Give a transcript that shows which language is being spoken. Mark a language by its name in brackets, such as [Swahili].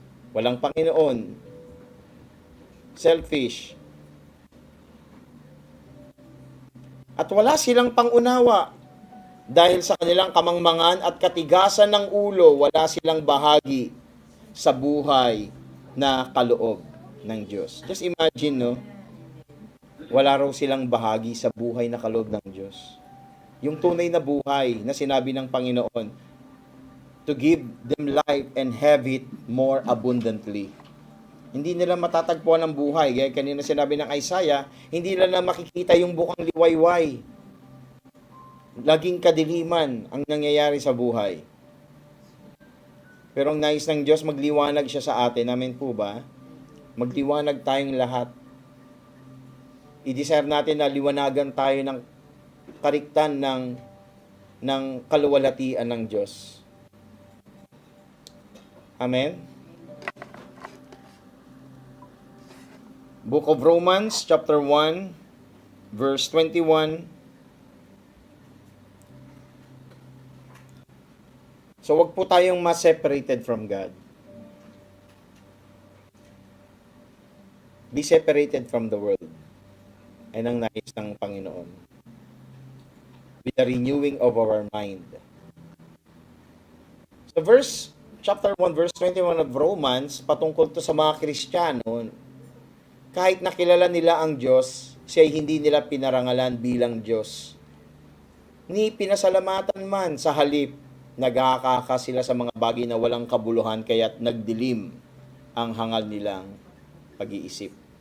[Filipino] Walang Panginoon, selfish, at wala silang pangunawa. Dahil sa kanilang kamangmangan at katigasan ng ulo, wala silang bahagi sa buhay na kaloob ng Diyos. [English] Just imagine, no? [Filipino] Wala raw silang bahagi sa buhay na kaloob ng Diyos. Yung tunay na buhay na sinabi ng Panginoon, [English] to give them life and have it more abundantly. [Filipino] Hindi nila matatagpuan ang buhay. Gaya kanina sinabi ng Isaiah, hindi nila makikita yung bukang liwayway. Laging kadiliman ang nangyayari sa buhay. Pero ang nais ng Diyos, magliwanag siya sa atin. Amen po ba? Magliwanag tayong lahat. I-desire natin na liwanagan tayo ng kariktan ng kaluwalhatian ng Diyos. Amen? [English] Book of Romans, chapter 1, verse 21. [Filipino] So, wag po tayong ma-separated from God. [English] Be separated from the world. [Filipino] Ay ang nais ng Panginoon. [English] With the renewing of our mind. [Filipino] So, chapter 1, verse 21 of Romans, patungkol to sa mga Kristiyano, kahit nakilala nila ang Diyos, siya hindi nila pinarangalan bilang Diyos. Ni pinasalamatan man, sa halip, nagkakaka sila sa mga bagay na walang kabuluhan, kaya't nagdilim ang hangal nilang pag-iisip.